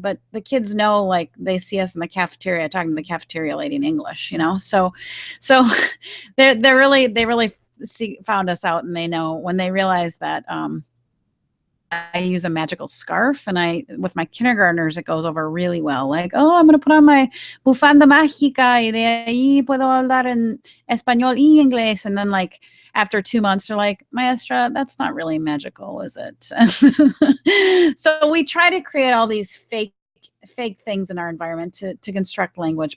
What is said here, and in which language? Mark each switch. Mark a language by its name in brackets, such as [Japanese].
[English] But the kids know, like they see us in the cafeteria talking to the cafeteria lady in English, you know? So they really found us out, and they know when they realize that I use a magical scarf, and with my kindergartners, it goes over really well. Like, oh, I'm going to put on my [Spanish] bufanda mágica y de ahí puedo hablar en español y inglés. [English] And then like after 2 months, they're like, Maestra, that's not really magical, is it? So we try to create all these fake things in our environment to construct language.